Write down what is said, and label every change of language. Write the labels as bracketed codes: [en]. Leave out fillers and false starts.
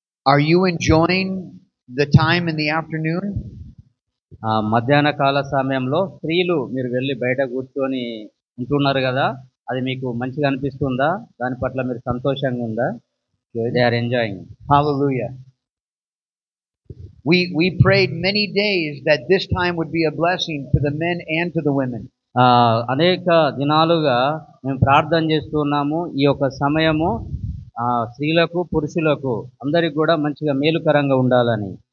[en] Are you enjoying the time in the afternoon? [te] మధ్యాహ్న కాల సమయంలో స్త్రీలు మీరు వెళ్ళి బయట కూర్చొని ఉంటున్నారు కదా, అది మీకు మంచిగా అనిపిస్తుందా? దాని పట్ల మీరు సంతోషంగా ఉందా? [en] They are enjoying. Hallelujah. We prayed many days that this time would be a blessing to the men and to the women. [te] అనేక దినాలుగా మేము ప్రార్థన చేస్తున్నాము, ఈ యొక్క సమయము స్త్రీలకు పురుషులకు అందరికి కూడా మంచిగా మేలుకరంగా ఉండాలని.